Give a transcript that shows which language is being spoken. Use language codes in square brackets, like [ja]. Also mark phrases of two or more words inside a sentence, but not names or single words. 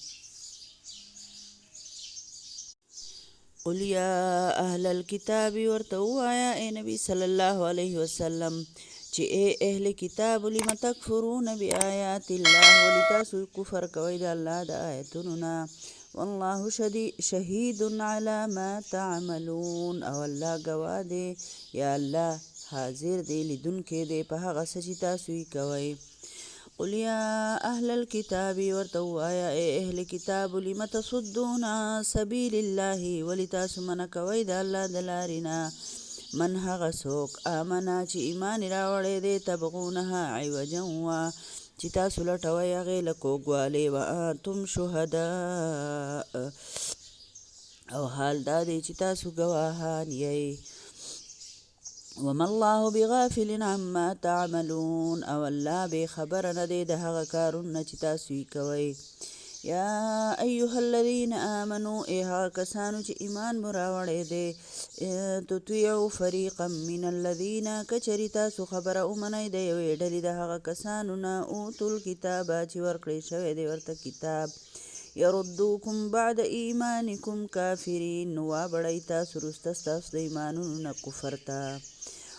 [ar] قل یا اهل الکتاب [ps] ورته ووایه ای نبي صلی الله علیه وسلم چې ای اهل کتاب [ar] لم تکفرون بآیات الله [ps] ولې تاسو کفر کوئ د الله د آیتونو نه [ar] والله شهید علی ما تعملون [ps] او الله گواه دی یا الله حاضر دی لیدونکی دی په هغه څه چې تاسو یې کوئ. [ar] قل یا اهل الکتاب [ps] ورته ووایه ای اهل کتاب [ar] لم تصدون عن سبیل الله [ps] ولې تاسو منع کوئ د الله د لارې نه من هغه څوک آمنا چې ایمان یې راوړی دی [ar] تبغونها عوجا [ps] چې تاسو لټوئ هغې له کوږوالې [ar] وانتم شهداء [ps] او حال دا دی چې تاسو ګواهان یئ. [ar] وما الله بغافل عما تعملون [ps] او الله بې خبره نه دی د هغه کارونه چې تاسو یې کوئ. [ar] یا ایها الذین آمنوا [ps] ای هغه کسانو چې ایمان مو راوړی دی [ar] تطیعوا فریقا من الذین [ps] کچرې تاسو خبره ومنئ د یوې ډلې د هغه کسانو نه [ar] اوتو الکتابه [ps] چې ورکړی شوی دی ورته کتاب [ar] یردوکم بعد ایمانکم کافرین [ps] نو وابړئ تاسو وروسته ستاسو د ایمانونو نه کفر ته.